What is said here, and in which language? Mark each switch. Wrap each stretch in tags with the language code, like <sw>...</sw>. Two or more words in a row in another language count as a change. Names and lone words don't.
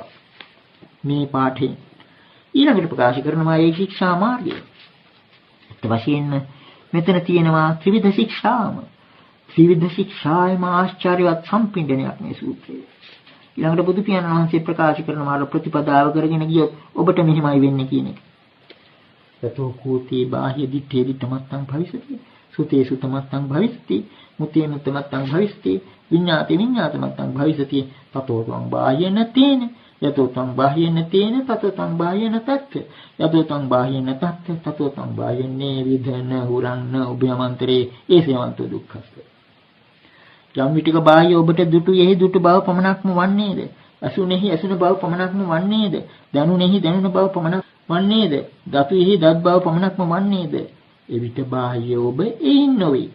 <si>මේ පාඨේ ඊළඟට ප්‍රකාශ කරනවා ඒ ශික්ෂා මාර්ගය. ඒත් වශයෙන්ම මෙතන තියෙනවා ත්‍රිවිධ ශික්ෂාම. ත්‍රිවිධ ශික්ෂායම ආශ්චර්යවත් සම්පින්ඩනයක් මේ සූත්‍රයේ. ඊළඟට බුදු පියාණන් වහන්සේ ප්‍රකාශ කරනවා ප්‍රතිපදාව කරගෙන ගියොත් ඔබට මෙහිමයි වෙන්නේ කියන එක.</si> <pi>යතෝ කෝති බාහ්‍ය දිත්තේ දිත්තමත්තං භවිස්සති සුතේ සුතමත්තං භවිස්සති මුතේ මුතමත්තං භවිස්සති විඤ්ඤාතේ විඤ්ඤාතමත්තං භවිස්සති තතෝ ත්වං බාහ්‍යන තේන යතෝ ත්වං බාහ්‍යන තේන තතෝ ත්වං බාහ්‍යන තත්ථ යතෝ ත්වං බාහ්‍යන තත්ථ තතෝ ත්වං බාහ්‍යන්නේ විධන හුරන්න උභයමන්තරේ ඒසේවන්තෝ දුක්ඛස්ස.</pi> <si>යම් විටක බාහ්‍ය ඔබට දුටු යෙහි දුටු බව පමණක්ම වන්නේද? අසුනේහි අසුන බව පමණක්ම වන්නේද? දනුනේහි දනුන බව පමණක් වන්නේද? දතුෙහි දත් බව පමණක්ම වන්නේද? එවිට බාහ්‍ය ඔබ එයින් නොවේ.</si>